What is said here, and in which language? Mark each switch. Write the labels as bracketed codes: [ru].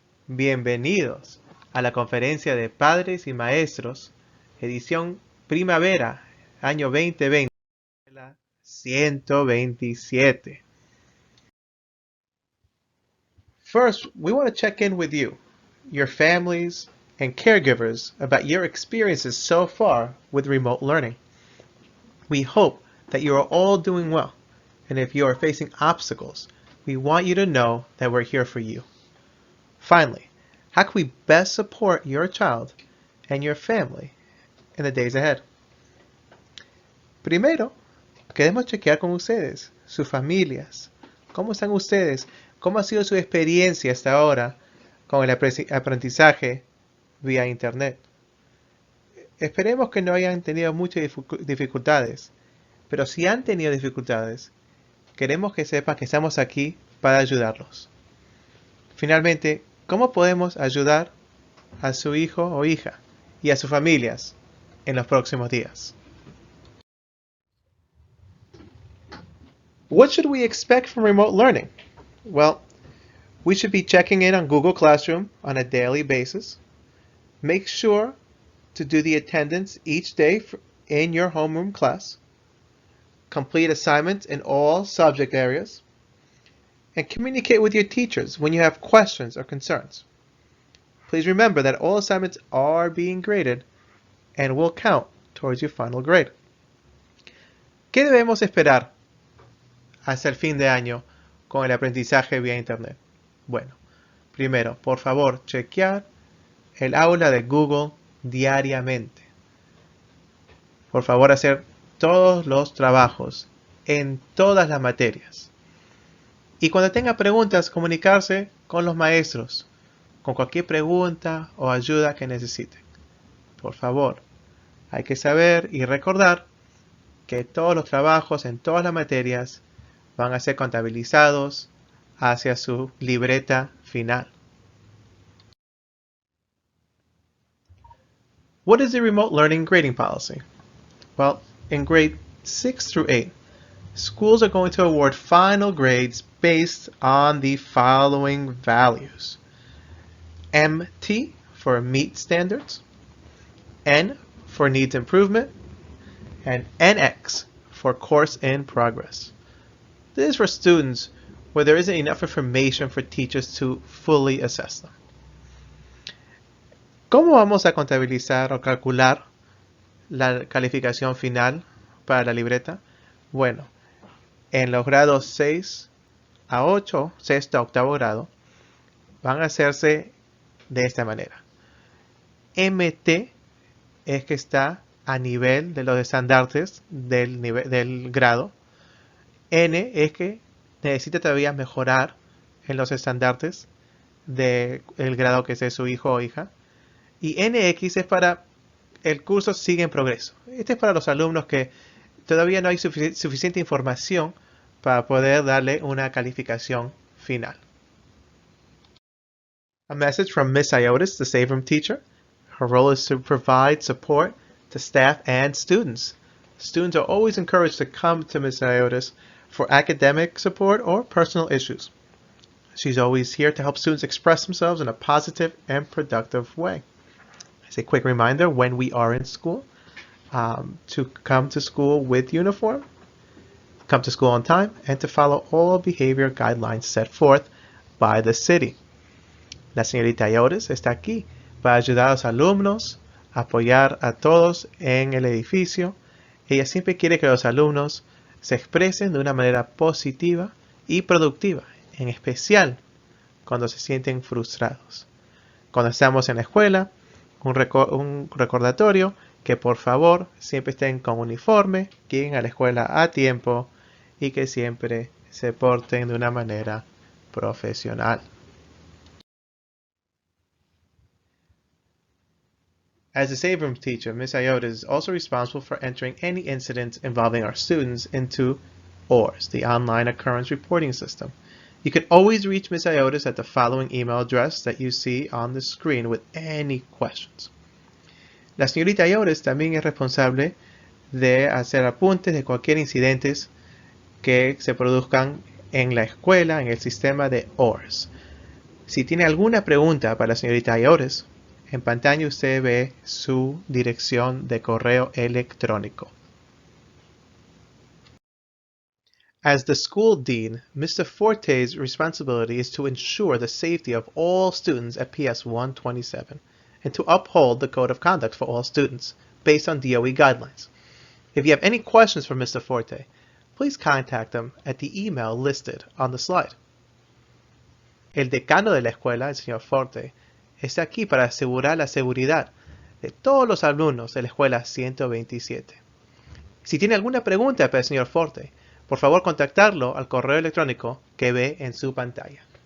[es] Bienvenidos a la Conferencia de Padres y Maestros, edición Primavera, año 2020, la 127. [en] First, we want to check in with you, your families, and caregivers about your experiences so far with remote learning. We hope that you are all doing well, and if you are facing obstacles, we want you to know that we're here for you. Finally, how can we best support your child and your family in the days ahead? [es] Primero, queremos chequear con ustedes, sus familias. ¿Cómo están ustedes? ¿Cómo ha sido su experiencia hasta ahora con el aprendizaje vía Internet? Esperemos que no hayan tenido muchas dificultades, pero si han tenido dificultades, queremos que sepan que estamos aquí para ayudarlos. Finalmente, ¿cómo podemos ayudar a su hijo o hija y a sus familias en los próximos días? [en] What should we expect from remote learning? Well, we should be checking in on Google Classroom on a daily basis. Make sure to do the attendance each day in your homeroom class. Complete assignments in all subject areas. And communicate with your teachers when you have questions or concerns. Please remember that all assignments are being graded and will count towards your final grade. [es] ¿Qué debemos esperar hasta el fin de año con el aprendizaje vía Internet? Bueno, primero, por favor, chequear el aula de Google diariamente. Por favor, hacer todos los trabajos en todas las materias. Y cuando tenga preguntas, comunicarse con los maestros, con cualquier pregunta o ayuda que necesiten. Por favor, hay que saber y recordar que todos los trabajos en todas las materias van a ser contabilizados hacia su libreta final. [en] What is the remote learning grading policy? Well, in grade 6 through 8, schools are going to award final grades based on the following values. MT for meet standards, N for needs improvement, and NX for course in progress. This is for students where there isn't enough information for teachers to fully assess them. [es] ¿Cómo vamos a contabilizar o calcular la calificación final para la libreta? Bueno, en los grados 6 a 8, sexto a octavo grado, van a hacerse de esta manera. MT es que está a nivel de los estandartes del grado. N es que necesita todavía mejorar en los estandartes del grado que sea su hijo o hija. Y NX es para el curso sigue en progreso. Este es para los alumnos que todavía no hay suficiente información para poder darle una calificación final. [en] A message from Miss Iotis, the Save Room teacher. Her role is to provide support to staff and students. Students are always encouraged to come to Miss Iotis for academic support or personal issues. She's always here to help students express themselves in a positive and productive way. As a quick reminder, when we are in school, to come to school with uniform, come to school on time, and to follow all behavior guidelines set forth by the city. [es] La señorita Iotis está aquí para ayudar a los alumnos, apoyar a todos en el edificio. Ella siempre quiere que los alumnos se expresen de una manera positiva y productiva, en especial cuando se sienten frustrados. Cuando estamos en la escuela, un recordatorio que por favor siempre estén con uniforme, que lleguen a la escuela a tiempo y que siempre se porten de una manera profesional. [en] As a Save Room teacher, Ms. Iota is also responsible for entering any incidents involving our students into ORS, the Online Occurrence Reporting System. You can always reach Ms. Iotis at the following email address that you see on the screen with any questions. [es] La señorita Iotis también es responsable de hacer apuntes de cualquier incidentes que se produzcan en la escuela, en el sistema de ORS. Si tiene alguna pregunta para la señorita Ayores, en pantalla usted ve su dirección de correo electrónico. [en] As the school dean, Mr. Forte's responsibility is to ensure the safety of all students at PS 127 and to uphold the code of conduct for all students based on DOE guidelines. If you have any questions for Mr. Forte, please contact him at the email listed on the slide. [es] El decano de la escuela, el señor Forte, está aquí para asegurar la seguridad de todos los alumnos de la escuela 127. Si tiene alguna pregunta para el señor Forte, por favor contactarlo al correo electrónico que ve en su pantalla.